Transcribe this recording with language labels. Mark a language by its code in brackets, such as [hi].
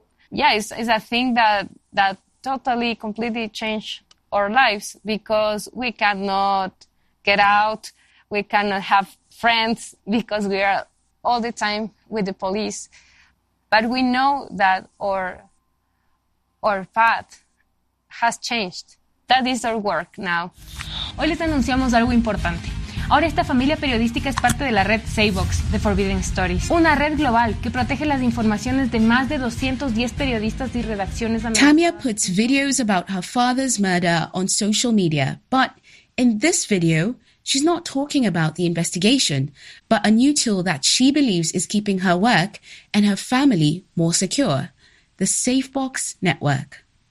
[en] Yeah, it's a thing that totally, completely changed our lives, because we cannot get out, we cannot have friends, because we are all the time with the police. But we know that our path has changed. That is our work now. [es] Hoy les anunciamos algo importante. Ahora esta familia periodística es parte de la red Saveox de Forbidden Stories, una red global que protege las informaciones de más de 210 periodistas y redacciones americanas. [en] Tamia puts videos about her father's murder on social media, but in this video, she's not talking about the investigation, but a new tool that she believes is keeping her work and her family more secure, the Saveox network.